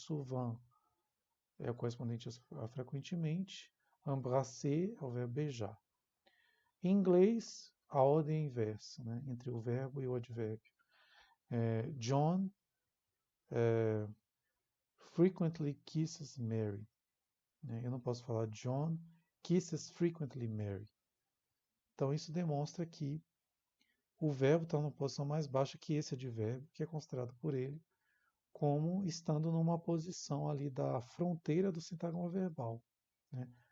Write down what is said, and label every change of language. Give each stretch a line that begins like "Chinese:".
Portuguese: Souvent é o correspondente a frequentemente, embrasser é o verbo beijar. Em inglês, a ordem é inversa, né? Entre o verbo e o advérbio.
English: John frequently kisses Mary.
Portuguese: Né? Eu não posso falar
English: John kisses frequently Mary.
Portuguese: Então isso demonstra que o verbo está numa posição mais baixa que esse advérbio, que é considerado por ele como estando numa posição ali da fronteira do sintagma verbal, né?